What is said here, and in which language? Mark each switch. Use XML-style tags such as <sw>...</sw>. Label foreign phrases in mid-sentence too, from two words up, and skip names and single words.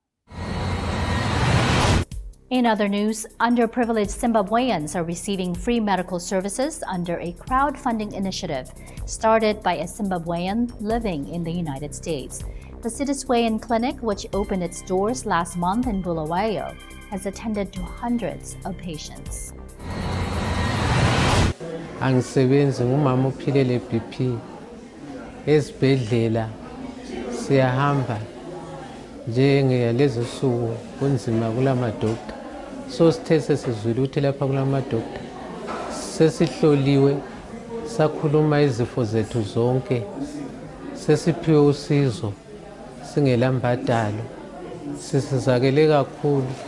<en>In other news, underprivileged Zimbabweans are receiving free medical services under a crowdfunding initiative started by a Zimbabwean living in the United States. The Citizwayan Clinic, which opened its doors last month in Bulawayo, has attended to hundreds of patients.</en> <nd>Angisebenzi ngumama ophilele BP esibhedlela siyahamba njengelezi nsuku kunzima kulamadoktha so sithe sesizwile ukuthi lapha kulamadoktha sesihloliwe sakhuluma izifo zethu zonke sesiphiwe usizo singela mbadalo sisizakele kakhulu.</nd>